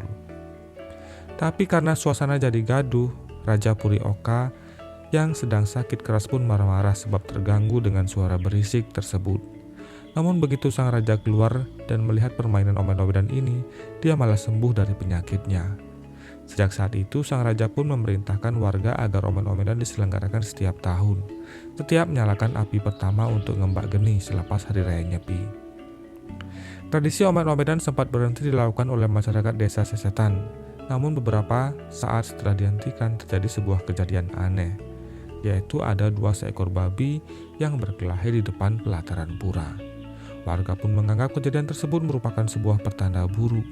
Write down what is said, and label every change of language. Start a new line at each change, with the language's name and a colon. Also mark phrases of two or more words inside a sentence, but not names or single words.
Indonesian: Tapi karena suasana jadi gaduh, Raja Puri Oka yang sedang sakit keras pun marah-marah sebab terganggu dengan suara berisik tersebut. Namun begitu sang raja keluar dan melihat permainan omet-omedan ini, dia malah sembuh dari penyakitnya. Sejak saat itu, sang raja pun memerintahkan warga agar omet-omedan diselenggarakan setiap tahun. Setiap menyalakan api pertama untuk ngembak geni selepas Hari Raya Nyepi. Tradisi omet-omedan sempat berhenti dilakukan oleh masyarakat desa Sesetan Namun beberapa saat setelah dihentikan terjadi sebuah kejadian aneh, yaitu ada 2 seekor babi yang berkelahi di depan pelataran pura. Warga pun menganggap kejadian tersebut merupakan sebuah pertanda buruk.